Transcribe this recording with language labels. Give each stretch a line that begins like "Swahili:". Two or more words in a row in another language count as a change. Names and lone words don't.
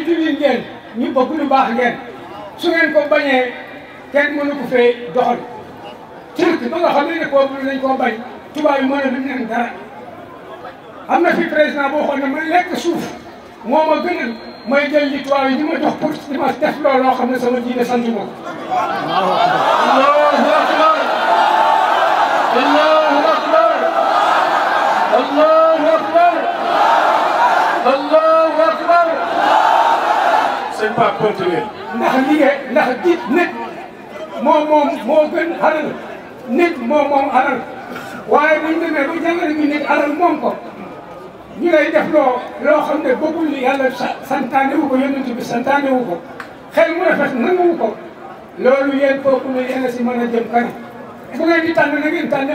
Wolof: jullit ngeen ñu bëgg lu baax ngeen su ngeen ko bañee kenn mënu ko fee doxal turc ba nga xam ne peuple nañ koo bañ tubaab yi mën a duñ leen dara am na fi président boo xam ne ma lekk suuf moo ma gënal may jël li tubaab yi di ma jox pour di ma def loolu loo xam ne sama diine sant ma ko.
Arabic: الله أكبر الله أكبر الله أكبر الله أكبر.
French: c'est pas continuer.
Wolof: ndax liggéey ndax jiit nit moo gën alal nit moom alal waaye buñ demee ba jàngale bi nit alal moom ko ñu lay def loo xam ne bëggul li yàlla santaane wu ko yonent bi santaane wu ko xel mu rafet nanguwu ko loolu yéen kooku ne yéen a si mën a jëm kanam bu ngeen di tànn na ngeen tànn